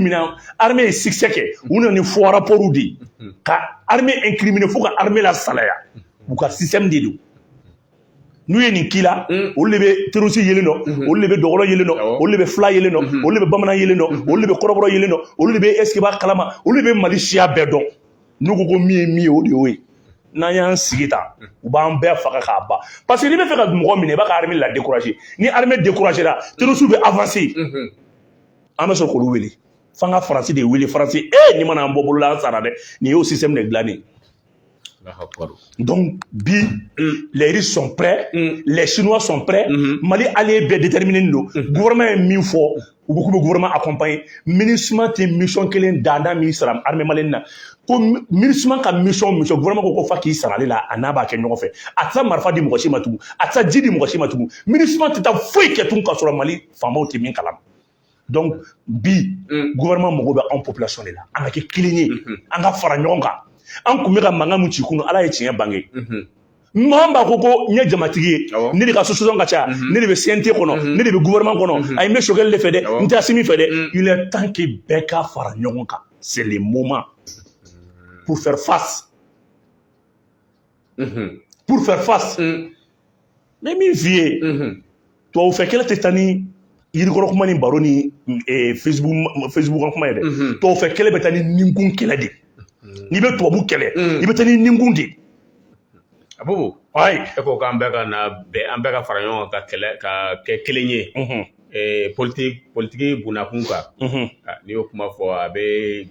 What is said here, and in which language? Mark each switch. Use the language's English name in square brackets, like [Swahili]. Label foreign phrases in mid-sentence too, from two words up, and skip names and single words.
[Bambara] min na armée ye succès kɛ u nana ni [French] faux rapports [Bambara] de ye ka armée incriminer fo ka armée la salaya u ka système de don n'u ye nin k'i la olu de bɛ terroriste yelen dɔn olu de bɛ dɔgɔlɔ yelen dɔn olu de bɛ fila yelen dɔn olu de bɛ bamanan yelen dɔn olu de bɛ kɔrɔbɔrɔ yelen dɔn olu de bɛ [French] est-ce que [Bambara] b'a kalama olu de bɛ Mali siya bɛɛ dɔn n'u ko ko min ye min ye o de y'o ye n'an y'an sigi tan u b'an bɛɛ faga k'a ban [French] parce que [Bambara] n'i bɛ fɛ ka mɔgɔ minɛ i b'a ka armée la décourager ni armée décourager la terroriste bɛ avancer an bɛ sɔrɔ k'olu wele f'an ka Faransi de wele Faransi nin mana an bɔ bolola an sara dɛ nin y'o système de dilannen donc bi [French] les Russes sont prêts [Bambara] les Chinois sont prêts Mali allié bɛɛ déterminé don gouvernement ye min fɔ u ko k'u bɛ gouvernement accompagner MINUSMA tɛ mission kelen da min sara [French] armée malienne [Bambara] na ko MINUSMA ka mission gouvernement ko fa k'i sara ale la a n'a b'a kɛ ɲɔgɔn fɛ a tɛ taa marifa di mɔgɔ si ma tugun a tɛ taa ji di mɔgɔ si ma tugun MINUSMA tɛ taa foyi kɛ tun ka sɔrɔ Mali faamaw tɛ min kalama donc bi gouvernement mago bɛ anw population de la an ka kɛ kelen ye an ka fara ɲɔgɔn kan an kun bɛ ka mankan min ci kunun Ala ye tiɲɛ bange maa b'a ko n ye jamatigi ye ne de ka association ka ca ne de bɛ CNT kɔnɔ ne de bɛ gouvernement kɔnɔ ayi n bɛ Sokɛli de fɛ dɛ n tɛ Asimi fɛ dɛ [French] il est temps que [Bambara] bɛɛ ka fara ɲɔgɔn kan [French] c'est le moment pour faire face [Bambara] mais min f'i ye tubabufɛ kɛlɛ tɛ taa ni yirikɔrɔ kuma ni baro ni Facebook kan kuma ye dɛ tubabufɛ kɛlɛ bɛ taa ni ninkun kɛlɛ de n'i bɛ tubabu kɛlɛ i bɛ taa ni ninkun de Abubu ayi e ko k'an bɛɛ ka na an bɛɛ ka fara ɲɔgɔn kan ka kɛ kelen ye politique bunakun kan n'i y'o kuma fɔ a bɛ